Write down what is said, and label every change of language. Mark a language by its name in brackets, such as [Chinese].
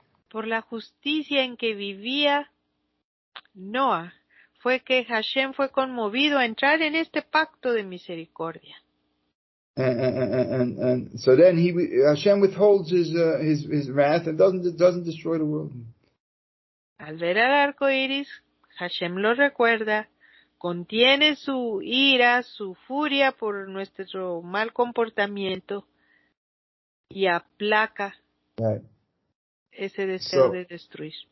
[Spanish] Por la justicia en que vivía Noah, fue que Hashem fue conmovido a entrar en este pacto de misericordia. [English] And so then Hashem withholds his wrath and doesn't destroy the world. [Spanish] Al ver al arco iris, Hashem lo recuerda, contiene su ira, su furia por nuestro mal comportamiento y aplaca ese deseo de destruir.